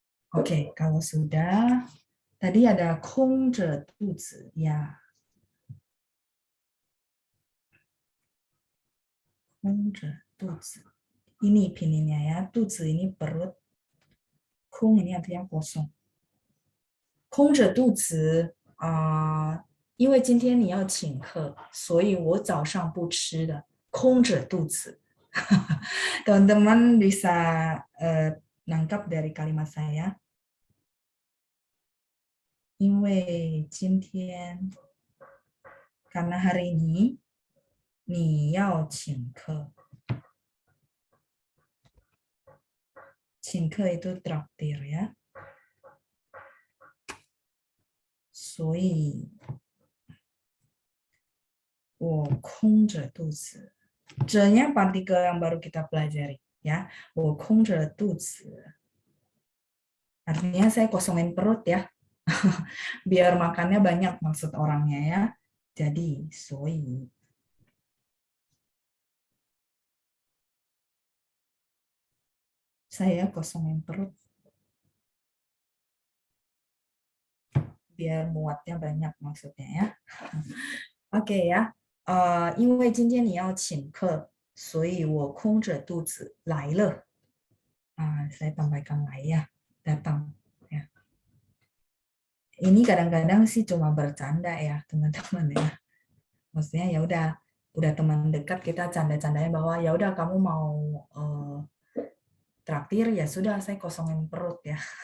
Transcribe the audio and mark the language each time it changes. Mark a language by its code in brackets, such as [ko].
[id] Oke, kalau sudah, tadi ada [zh] 空着肚子 [id] ya. [zh] 空着肚子. [id] Ini pinginnya ya, 肚子 ini perut. 空 ini artinya kosong. [zh] 空着肚子因为今天你要请客，所以我早上不吃的，空着肚子。 [id] Teman-teman bisa nangkap dari kalimat saya. [zh] 因为今天 [id] karena hari ini [zh] 你要请客 [id] 请客 itu traktir ya. [zh] 所以我空着肚子。 [id] 这nya partikel yang baru kita pelajari ya. [zh] 我空着肚子。 [id] Artinya saya kosongin perut ya. Biar makannya banyak maksud orangnya ya. Jadi, [zh] 所以 [id] saya kosongin perut. Biar muatnya banyak maksudnya ya. Oke ya. [zh] 因为今天你要请客，所以我空着肚子来了。 [id] saya tambahkan 来 ya, datang. Ya. Ini kadang-kadang sih cuma bercanda ya teman-teman ya. Maksudnya ya udah teman dekat kita canda-candanya bahwa ya udah kamu mau traktir ya sudah saya kosongin perut ya.